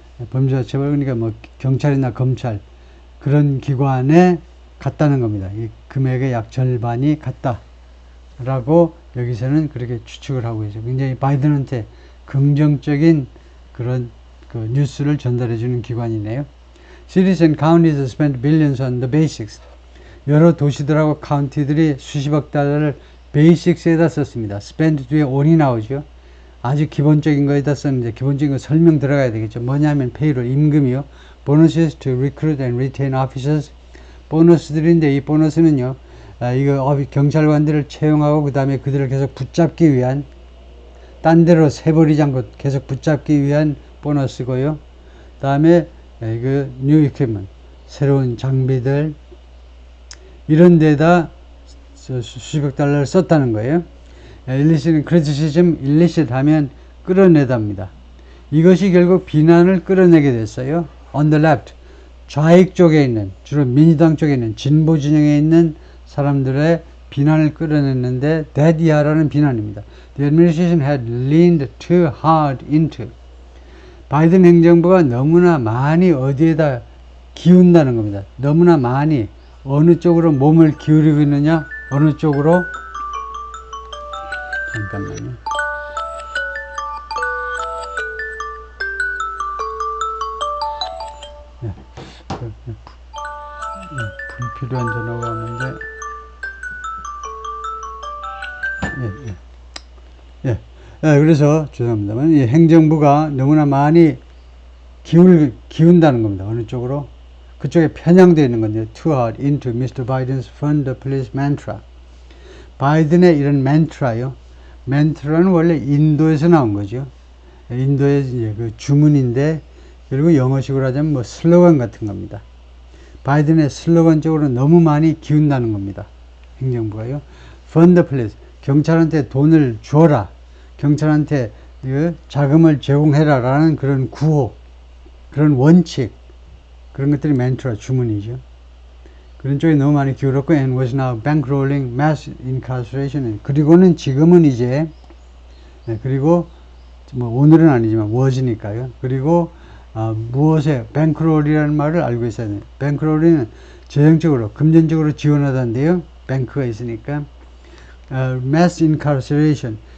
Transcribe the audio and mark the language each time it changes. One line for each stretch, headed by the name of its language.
Korean: 범죄자 처벌, 그러니까 뭐 경찰이나 검찰 그런 기관에 갔다는 겁니다. 이 금액의 약 절반이 갔다라고 여기서는 그렇게 추측을 하고 있죠. 굉장히 바이든한테 긍정적인 그런 그 뉴스를 전달해 주는 기관이네요.
English: Cities and counties spent billions on the basics.
Korean: 여러 도시들하고 카운티들이 수십억 달러를 베이식스에다 썼습니다. spend 뒤에 on이 나오죠. 아주 기본적인 거에다 썼는데 기본적인 거 설명 들어가야 되겠죠. 뭐냐면 payroll, 임금이요.
English: bonuses to recruit and retain officers.
Korean: 보너스들인데 이 보너스는요. 이거 경찰관들을 채용하고 그 다음에 그들을 계속 붙잡기 위한, 딴 데로 새버리지 않고 계속 붙잡기 위한 보너스고요. 다음에 이거 new equipment, 새로운 장비들 이런 데다 수십억 달러를 썼다는 거예요. 일리시는 criticism, illicit 하면 끌어내답니다. 이것이 결국 비난을 끌어내게 됐어요.
English: On the left,
Korean: 좌익 쪽에 있는, 주로 민주당 쪽에 있는 진보 진영에 있는 사람들의 비난을 끌어냈는데 that 이하라는 비난입니다.
English: The administration had leaned too hard into.
Korean: 바이든 행정부가 너무나 많이 어디에다 기운다는 겁니다. 너무나 많이 어느 쪽으로 몸을 기울이고 있느냐, 어느 쪽으로, 잠깐만요. 불필요한 전화가 왔는데, 그래서 죄송합니다만 이 행정부가 너무나 많이 기운다는 겁니다. 어느 쪽으로? 그쪽에 편향되어 있는 건데,
English: too hard into Mr. Biden's fund the police mantra.
Korean: 바이든의 이런 멘트라요. 멘트라는 원래 인도에서 나온 거죠. 인도의 이제 그 주문인데, 그리고 영어식으로 하자면 뭐 슬로건 같은 겁니다. 바이든의 슬로건 쪽으로 너무 많이 기운다는 겁니다. 행정부가요.
English: fund the police.
Korean: 경찰한테 돈을 줘라. 경찰한테 자금을 제공해라. 라는 그런 구호, 그런 원칙, 그런 것들이 멘트라, 주문이죠. 그런 쪽에 너무 많이 기울었고,
English: and was now bankrolling mass incarceration.
Korean: 그리고는 지금은 이제, 그리고 뭐 오늘은 아니지만 was니까요. 그리고 무엇에 bankroll이라는 말을 알고 있어야 돼요. bankroll은 재정적으로, 금전적으로 지원하다인데요. 뱅크가 있으니까.
English: mass incarceration.